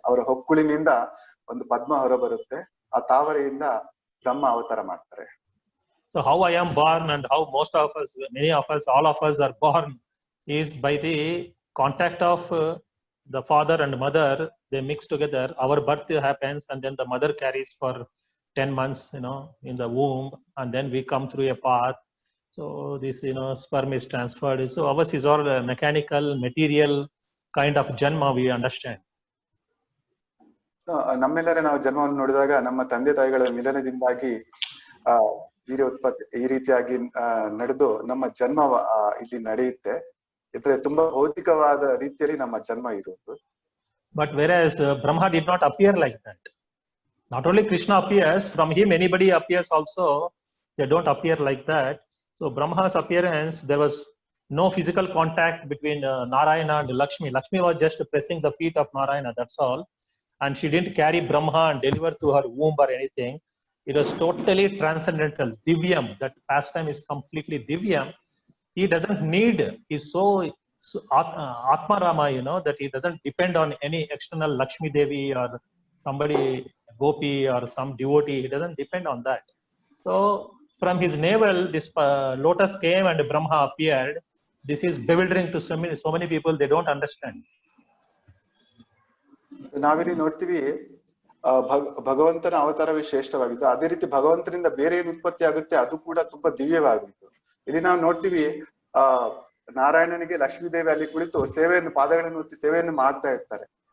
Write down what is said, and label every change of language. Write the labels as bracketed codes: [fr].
[kn] ಅವರ ಹೊಕ್ಕುಳಿನಿಂದ ಒಂದು ಪದ್ಮ ಹೊರ ಬರುತ್ತೆ, ಆ ತಾವರೆಯಿಂದ ಬ್ರಹ್ಮ ಅವತಾರ ಮಾಡ್ತಾರೆ. [en] So how I am born and how most of us, many of us, all of us are born is by the contact of the father and mother. They mix together, our birth happens, and then the mother carries for 10 months, in the womb, and then we come through a path. So this, sperm is transferred. So ours is all a mechanical, material kind of janma, we understand. [kn] ನಮ್ಮೆಲ್ಲರ ನಾವು ಜನ್ಮವನ್ನು ನೋಡಿದಾಗ ನಮ್ಮ ತಂದೆ ತಾಯಿಗಳ ಮಿಲನದಿಂದಾಗಿ urea ಉತ್ಪತ್ತಿ ಈ ರೀತಿಯಾಗಿ ನಡೆದು ನಮ್ಮ ಜನ್ಮ ಇಲ್ಲಿ ನಡೆಯುತ್ತೆ. ಇದ್ರೆ ತುಂಬಾ ಭೌತಿಕವಾದ ರೀತಿಯಲ್ಲಿ ನಮ್ಮ ಜನ್ಮ ಇರುವುದು. [en] But whereas Brahma did not appear like that. Not only Krishna appears, from him anybody appears also. They don't appear like that. So Brahma's appearance, there was no physical contact between Narayana and Lakshmi. Lakshmi was just pressing the feet of Narayana, that's all. And she didn't carry Brahma and deliver through her womb or anything. It was totally transcendental, divyam. That pastime is completely divyam. He doesn't need, he's so Atma Rama, that he doesn't depend on any external Lakshmi Devi or somebody, Gopi or some devotee. He doesn't depend on that. So from his navel, this lotus came and Brahma appeared. This is bewildering to so many people. They don't understand. [kn] ನಾವಿಲ್ಲಿ ನೋಡ್ತೀವಿ ಭಗವಂತನ ಅವತಾರವೇ ಶ್ರೇಷ್ಠವಾಗಿದ್ದು, ಅದೇ ರೀತಿ ಭಗವಂತನಿಂದ ಬೇರೆ ಏನು ಉತ್ಪತ್ತಿ ಆಗುತ್ತೆ ಅದು ಕೂಡ ತುಂಬಾ ದಿವ್ಯವಾಗಿತ್ತು. ಇಲ್ಲಿ ನಾವು ನೋಡ್ತೀವಿ ನಾರಾಯಣನಿಗೆ ಲಕ್ಷ್ಮೀದೇವಿ ಅಲ್ಲಿ ಕುಳಿತು ಪಾದಗಳನ್ನು ಒತ್ತಿ ಸೇವೆಯನ್ನು ಮಾಡ್ತಾ ಇರ್ತಾರೆ.